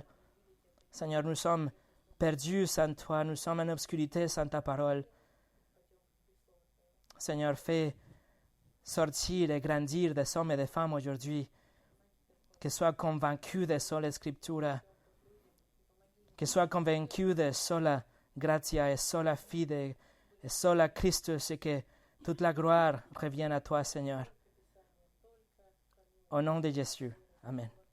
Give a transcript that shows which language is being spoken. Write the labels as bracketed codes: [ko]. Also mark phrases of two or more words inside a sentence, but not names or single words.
[fr] Seigneur, nous sommes perdus sans toi, nous sommes en obscurité sans ta parole. Seigneur, fais sortir et grandir des hommes et des femmes aujourd'hui, qu'ils soient convaincus de [la] sola Scriptura, [fr] qu'ils soient convaincus de [la] sola gratia [fr] et [la] sola fide [fr] et [la] sola Christus, [fr] et que toute la gloire revienne à toi, Seigneur. Au nom de Jésus. Amen.